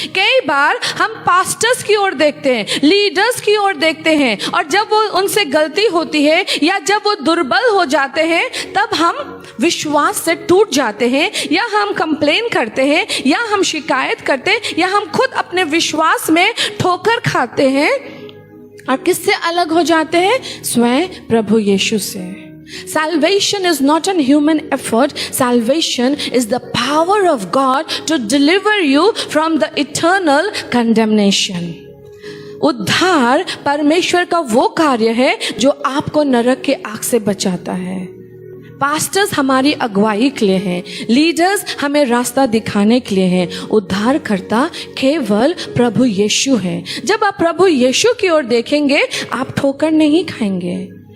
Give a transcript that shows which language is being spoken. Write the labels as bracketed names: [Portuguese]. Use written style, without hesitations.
[Hindi] कई बार हम पास्टर्स की ओर देखते हैं, लीडर्स की ओर देखते हैं, और जब वो उनसे गलती होती है या जब वो दुर्बल हो जाते हैं, तब हम विश्वास से टूट जाते हैं, या हम कंप्लेन करते हैं, या हम शिकायत करते हैं, या हम खुद अपने विश्वास में ठोकर खाते हैं। और किससे अलग हो जाते हैं? स्वयं प्रभु यीशु से। [English] Salvation is not a human effort. Salvation is the power of God to deliver you from the eternal condemnation. [Hindi] उद्धार परमेश्वर का वो कार्य है जो आपको नरक के आग से बचाता है। पास्टर्स हमारी अगुवाई के लिए हैं, लीडर्स हमें रास्ता दिखाने के लिए हैं। उद्धारकर्ता केवल प्रभु यीशु है। जब आप प्रभु यीशु की ओर देखेंगे, आप ठोकर नहीं खाएंगे।